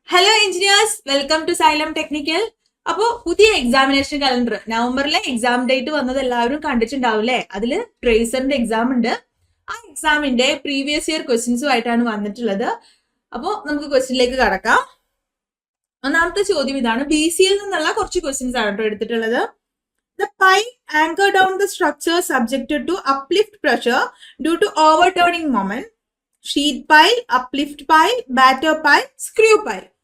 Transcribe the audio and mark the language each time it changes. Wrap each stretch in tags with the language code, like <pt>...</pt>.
<en>Hello engineers, welcome to Xylem technical.</en> <ml>അപ്പോൾ പുതിയ examination calendar നവംബറിലെ exam date വന്നത് എല്ലാവരും കണ്ടിട്ടുണ്ടാവില്ലേ? അതിൽ ട്രേസറിന്റെ എക്സാം ഉണ്ട്. ആ എക്സാമിന്റെ പ്രീവിയസ് ഇയർ ക്വസ്റ്റ്യൻസും ആയിട്ടാണ് വന്നിട്ടുള്ളത്. അപ്പോൾ നമുക്ക് ക്വസ്റ്റ്യനിലേക്ക് കടക്കാം. ഒന്നാമത്തെ ചോദ്യം ഇതാണ്. BCയിൽ നിന്നുള്ള കുറച്ച് ക്വസ്റ്റ്യൻസ് ആണ് കേട്ടോ എടുത്തിട്ടുള്ളത്.</ml> <en>The pipe anchor down the structure subjected to uplift pressure due to overturning moment. Sheet pile, uplift pile, batter pile, screw pile.</en>